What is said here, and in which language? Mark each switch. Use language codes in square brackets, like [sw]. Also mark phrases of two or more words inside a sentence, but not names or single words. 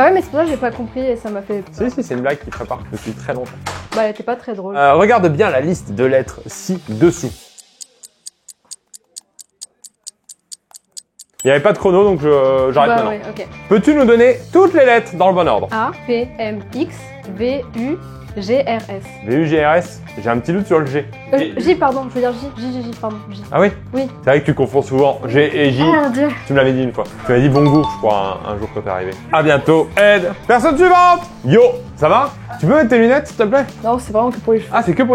[fr] Bah ouais, mais c'est pour ça que j'ai pas compris et ça m'a fait peur. Si, c'est une blague qui prépare depuis très longtemps. Bah elle était pas très drôle. Regarde bien la liste de lettres ci-dessous. Il n'y avait pas de chrono donc j'arrête bah maintenant. ouais, ok. Peux-tu nous donner toutes les lettres dans le bon ordre? A, P, M, X, V, U, G, R, S. V-U-G-R-S. J'ai un petit doute sur le G. J, pardon, je veux dire J, pardon, J. Ah oui? Oui. C'est vrai que tu confonds souvent G et J. Oh mon dieu. Tu me l'avais dit une fois. Tu m'avais dit bon goût, je crois, un jour quand t'es arrivé. À bientôt, Ed. Personne suivante. Yo, ça va? Tu peux mettre tes lunettes, s'il te plaît? Non, c'est vraiment que pour les cheveux. Ah, c'est que pour les